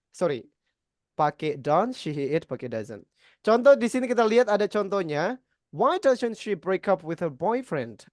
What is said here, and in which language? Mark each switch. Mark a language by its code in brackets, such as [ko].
[id] Sorry, pakai don't, she, he, it pakai doesn't. Contoh di sini kita lihat ada contohnya. [en] Why doesn't she break up with her boyfriend?